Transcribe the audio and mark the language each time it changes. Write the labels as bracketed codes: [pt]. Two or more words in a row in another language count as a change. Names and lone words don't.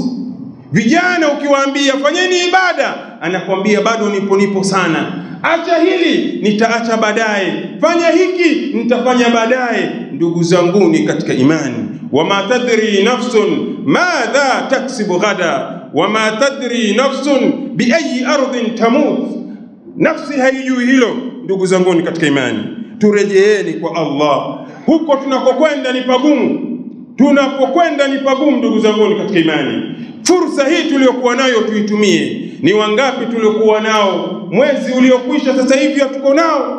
[sw] Vijana ukiwaambia fanyeni ibada, anakuambia bado nipo sana, acha hili nitaacha baadaye, fanya hiki nitafanya baadaye. Ndugu zanguni katika imani, [ar] وما تدري نفس ماذا تكسب غدا وما تدري نفس بأي أرض تموت, [sw] nafsi haijui hilo. Ndugu zanguni katika imani, turejeeni kwa Allah. Huko tunakokwenda ni pagumu, tunapokwenda ni pagumu. Ndugu zanguni katika imani, fursa hii tuliyokuwa nayo tuitumie. Ni wangapi tuliokuwa nao mwezi uliokwisha, sasa hivi hatuko nao?